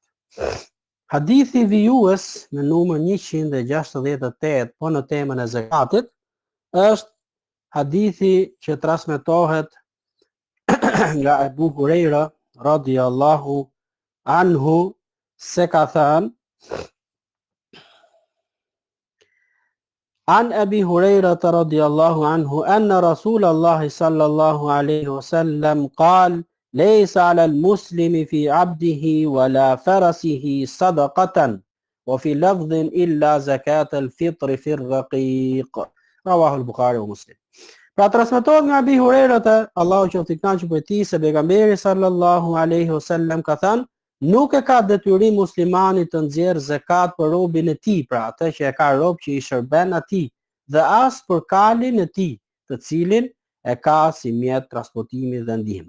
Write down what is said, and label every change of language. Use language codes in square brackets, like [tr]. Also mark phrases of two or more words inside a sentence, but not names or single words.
[sq] Hadithi vijues me numër 168, po në temën e zakatit, është hadithi që transmetohet nga Abu Huraira [ar] رضي الله عنه, [sq] se ka thënë: [ar] عن أبي هريرة رضي الله عنه أن رسول الله صلى الله عليه وسلم قال ليس على المسلم في عبده ولا فرسه صدقة وفي لفظ إلا زكاة الفطر في الرقيق. رواه البخاري ومسلم. [sq] Pra transmetohet nga Abi Huraira, Allahu qoftë I kënaqur për tij, se pejgamberi [ar] صلى الله عليه وسلم [sq] ka thënë: nuk e ka detyrim muslimani të nxjerrë zakat për robin e tij, pra atë që e ka rob që I shërben atij, dhe as për kalin e tij, të cilin e ka si mjet transportimi dhe ndihme.